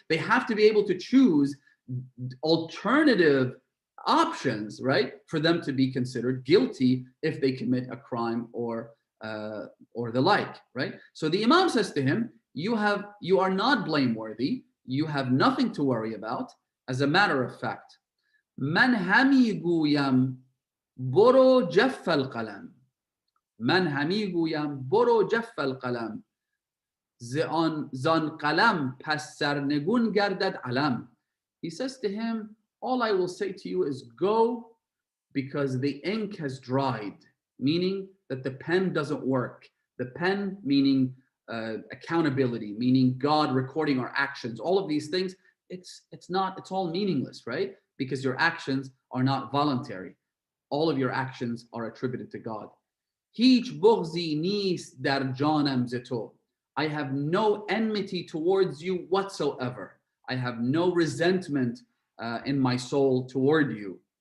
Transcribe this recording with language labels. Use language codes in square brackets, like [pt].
[en] They have to be able to choose alternative options, right, for them to be considered guilty if they commit a crime or the like, right? So the Imam says to him, you are not blameworthy, you have nothing to worry about. As a matter of fact, [fa] من همی گویم برو جف القلم من همی گویم برو جف القلم زان قلم پس سرنگون گردد علم. [en] He says to him, all I will say to you is go, because the ink has dried, meaning that the pen doesn't work. The pen meaning accountability, meaning God recording our actions. All of these things, it's all meaningless, right? Because your actions are not voluntary. All of your actions are attributed to God. [fa] هیچ بغضی نیست در جانم ز تو. [en] I have no enmity towards you whatsoever. I have no resentment in my soul toward you.